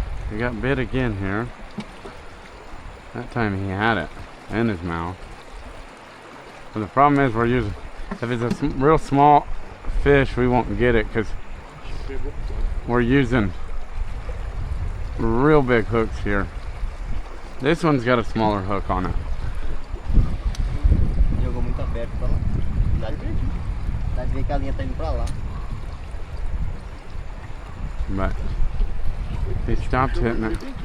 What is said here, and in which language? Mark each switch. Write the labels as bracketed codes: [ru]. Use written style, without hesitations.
[en] He got bit again here. That time he had it in his mouth. But the problem is we're using, if it's a real small fish, we won't get it because we're using real big hooks here. This one's got a smaller hook on it. [pt] Jogou muito aberto pra lá. Dá de ver que a linha tá indo pra lá. [en] But he stopped hitting it.